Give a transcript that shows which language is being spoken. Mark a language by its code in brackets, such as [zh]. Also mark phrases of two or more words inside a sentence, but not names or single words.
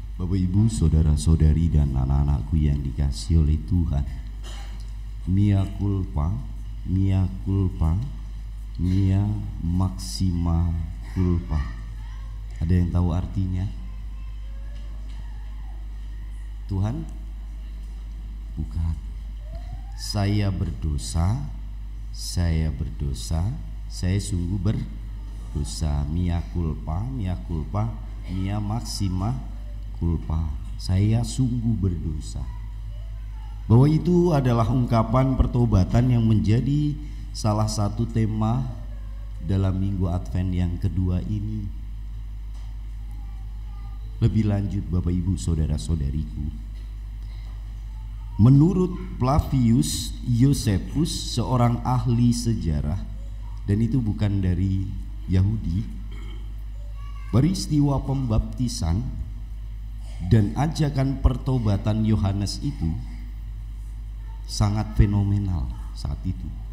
[id] Bapak Ibu, saudara-saudari dan anak-anakku yang dikasihi oleh Tuhan, [la] mea culpa, mea culpa, mea maxima culpa. [id] Ada yang tahu artinya? Tuhan, bukan. Saya berdosa, saya sungguh berdosa. [la] Mea culpa, mea maxima culpa. [id] Saya sungguh berdosa. Bahwa itu adalah ungkapan pertobatan yang menjadi salah satu tema dalam minggu Advent yang kedua ini. Lebih lanjut Bapak Ibu saudara-saudariku, menurut Flavius Josephus, seorang ahli sejarah, dan itu bukan dari Yahudi, peristiwa pembaptisan dan ajakan pertobatan Yohanes itu sangat fenomenal saat itu.